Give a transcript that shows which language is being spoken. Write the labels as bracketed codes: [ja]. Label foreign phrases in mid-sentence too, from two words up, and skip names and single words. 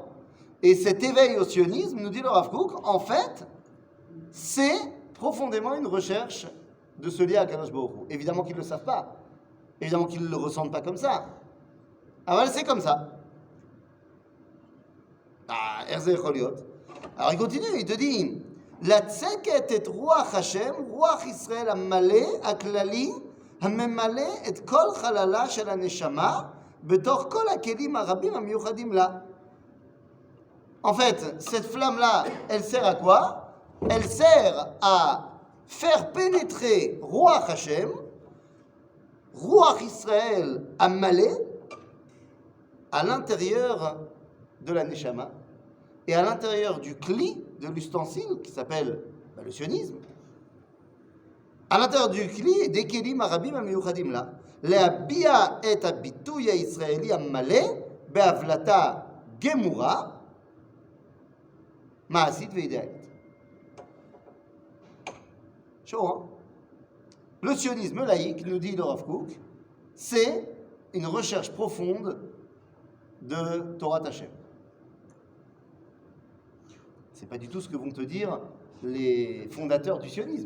[fr] Et cet éveil au sionisme, nous dit le Rav Kook, en fait, c'est profondément une recherche de se lier à [he] קדוש ברוך הוא. [fr] Évidemment qu'ils ne le savent pas, évidemment qu'ils ne le ressentent pas comme ça. Ah ouais, c'est comme ça. Ah, Erze Choliot. Alors il continue, il te dit [he] לצקת את רוח השם, רוח ישראל המלא, הכללי, הממלא את כל חללה של הנשמה, בתוך כל הכלים הרבים המיוחדים לה. [fr] En fait, cette flamme-là, elle sert à quoi? Elle sert à faire pénétrer [he] רוח השם רוח ישראל המלא, [fr] à l'intérieur de la Neshama, et à l'intérieur du cli, de l'ustensile, qui s'appelle le sionisme, à l'intérieur du cli, des [he] כלים הרבים המיוחדים là, להביע את הביטוי הישראלי המלא בהבלטה גמורה, מעשית ואידיאלית. [fr] Chaud, hein? Le sionisme laïque, nous dit le Rav Kook, c'est une recherche profonde de [he] תורה השם. [fr] C'est pas du tout ce que vont te dire les fondateurs du sionisme.